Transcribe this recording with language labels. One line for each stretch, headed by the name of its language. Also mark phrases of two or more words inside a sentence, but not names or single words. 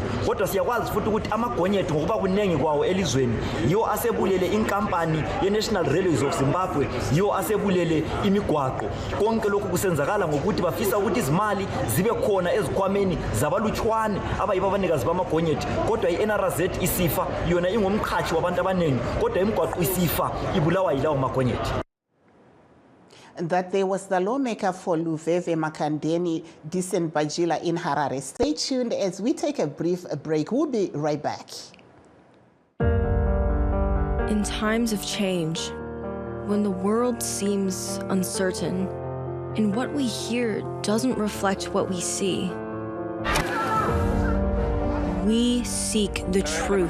North Ndebele: Kodwa siyakwazi futhi ukuthi amagonyeti ngokuba kuningi kwawo elizweni yiwo asebulele inkampani ye-National Railways of Zimbabwe, yiwo asebulele imigwaqo. Konke lokhu kusenzakala ngokuthi bafisa ukuthi izimali zibe khona ezikhwameni zabalutshwane abayibo abanikazi bamagonyeti. Kodwa i-NRZ isifa yona ingumqhashi wabantu abaningi, kodwa imigwaqo isifa ibulawa yilawo magonyeti.
English: That there was the lawmaker for Luveve Makandeni, Decent Bajila in Harare. Stay tuned as we take a brief break. We'll be right back. In times of change, when the world seems uncertain and what we hear doesn't reflect what we see, we seek the truth.